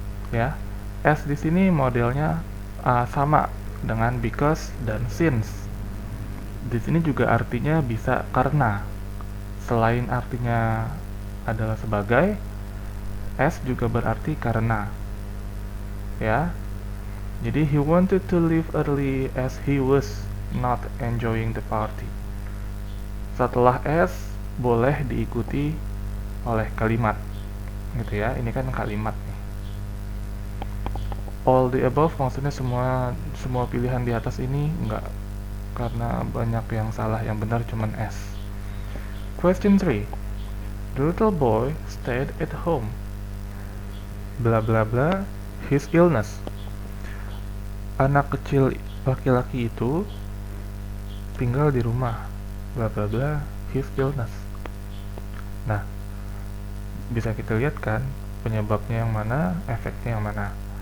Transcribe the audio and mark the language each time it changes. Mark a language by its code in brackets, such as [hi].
[id] Ya, S di sini modelnya sama dengan because dan since. Di sini juga artinya bisa karena. Selain artinya adalah sebagai, as juga berarti karena. Ya. [en] Jadi he wanted to leave early as he was not enjoying the party. [id] Setelah as boleh diikuti oleh kalimat. Gitu ya. Ini kan kalimat nih. [en] All the above [id] maksudnya semua pilihan di atas ini enggak, karena banyak yang salah, yang benar cuman S. [en] Question 3. The little boy stayed at home. Bla bla bla, his illness. [id] Anak kecil laki-laki itu tinggal di rumah. [en] Bla bla bla, his illness. [id] Nah, bisa kita lihat kan penyebabnya yang mana, efeknya yang mana.